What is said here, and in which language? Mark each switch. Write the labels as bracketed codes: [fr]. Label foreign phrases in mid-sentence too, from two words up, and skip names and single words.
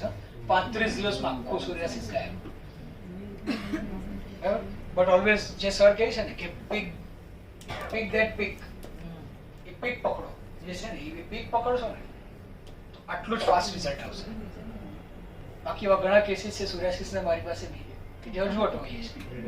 [gu] 35 દિવસમાં આખું psoriasis ગાયબ. [en] But always [gu] જે સર કહે છે ને કે [en] pick that pick. [gu] એ પીક પકડો જે છે ને એ પીક પકડશો ને તો આટલું જ ફાસ્ટ રિઝલ્ટ આવશે. બાકી એવા ઘણા કેસીસ છે સોરિયાસિસના મારી પાસે બી કે જે હજુ અટવાઈ છે.